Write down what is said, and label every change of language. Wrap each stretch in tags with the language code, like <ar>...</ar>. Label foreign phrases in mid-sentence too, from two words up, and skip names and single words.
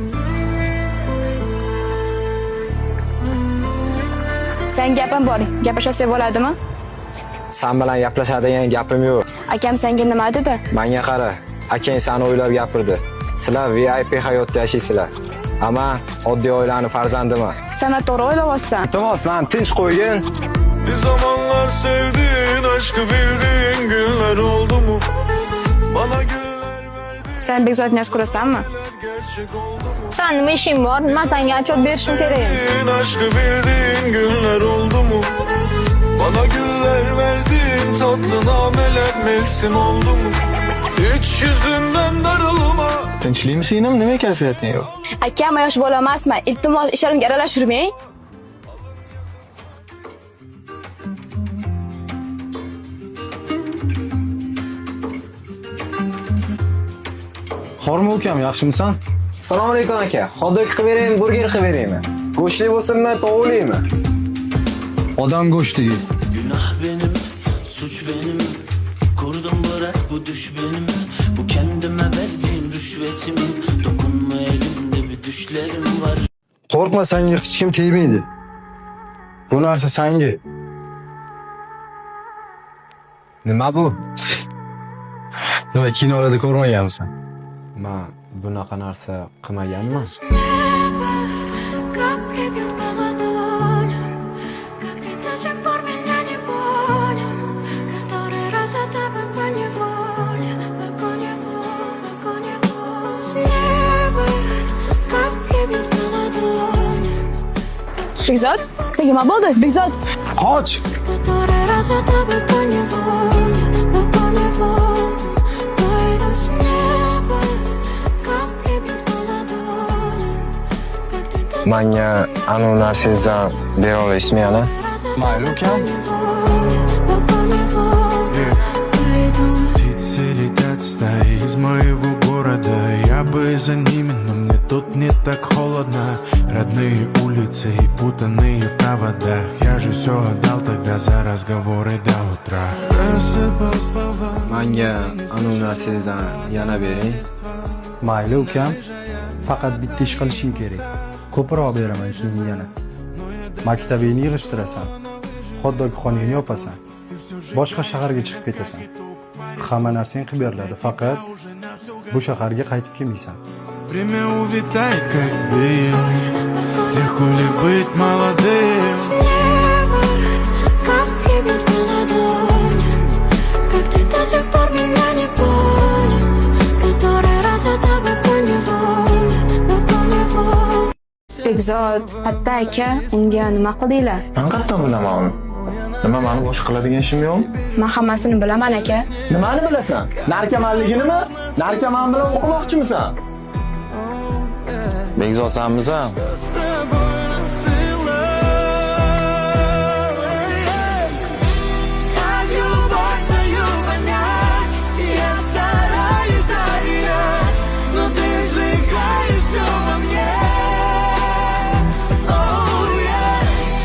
<uz>Sen gapim bor, gaplashsak bo'ladimi? Sen bilan gaplashadigan gapim yo'q. Akam senga nima dedi? Menga qara, akang seni o'ylab gapirdi. Sizlar VIP hayotda yashaysizlar. Ama oddiy oilaning farzandiman. Sen to'g'ri o'ylayapsan. Iltimos, meni tinch qo'ygin.</uz> <tr>Bir zamanlar sevdiğin, aşkı bildiğin günler oldu mu? Bana güller verdin,</tr> <uz>Sen Begzodni yaxshi ko'rasanmi?</uz> <tr>gerçek oldu mu?</tr> <uz>Sen nima ishing bor? Men senga ochib berishim kerak.</uz> <tr>Aşkı bildiğin günler oldu mu? Bana güller verdin, tatlı nameler mevsim oldu mu? Hiç yüzünden darılma.</tr> <uz>Tinchlikmi senim? Nima kayfiyating yo'q? Akam yosh bola emasman. Iltimos, ishlarimga aralashtirmang. Xormi ukam, yaxshimisan? Assalomu alaykum aka. Hot-dog qilib beraymi, burger qilib beraymi? Go'shtli bo'lsinmi, tovuqlimi? Odam go'shtiga.</uz> <tr>Günah benim, suç benim. Kurdum bırak bu düş benim. Bu kendime verdiğim rüşvetim. Dokunma elimde bir düşlerim var.</tr> <uz>Qo'rqma, senga hech kim tegmaydi. Bu narsa senga. Nima bu? Nima kinolarda ko'rmaganmisan? Men bunaqa narsa qilmaganman.</uz> <ru>Как прибил по ладоням, как ты до сих пор меня не понял, который раз за тобой поневоле, с неба, как прибил по ладоням,</ru> <uz>Begzod, senga nima bo'ldi? Begzod, Qoch!</uz> <ru>который раз за тобой поневоле, пойду с неба, как прибил по ладоням, как ты до</ru> <uz>Menga anu narsangizdan bera olasizmi yana? Mayli ukam.</uz> <ru>Птицы летят стаи из моего города. Я бы за ними, но мне тут не так холодно. Родные улицы и путанные в проводах. Я же все отдал тогда за разговоры до утра. Рассыпал слова.</ru> <uz>Menga anu narsangizdan yana bering. Mayli ukam, faqat bitta ish qilishing kerak. Ko'proq beraman keyin yana. Maktabingni yig'ishtirasan. Hot-dogxonangni yopasan. Boshqa shaharga chiqib ketasan. Hamma narsang qilib beriladi, faqat bu shaharga qaytib kelmaysan.</uz> <ru>Время улетает, как дым. Легко ли быть молодым? неба, как прибил по ладоням, как ты до сих пор меня не понял, который раз за тобой поневоле.</ru> <uz>Begzod, hatta aka, unga nima qildinglar? Men qayerdan bilaman uni? Nima, meni boshqa qiladigan ishim yo'qmi? Men hammasini bilaman aka. Nimani bilasan? Narkomanliginimi? Narkoman bilan o'qimoqchimisan? Begzod, sanmisan?</uz> <ru>С тобой насыла. Как любовь твою понять? Я стараюсь доверять, но ты сжигаешь все во мне.</ru>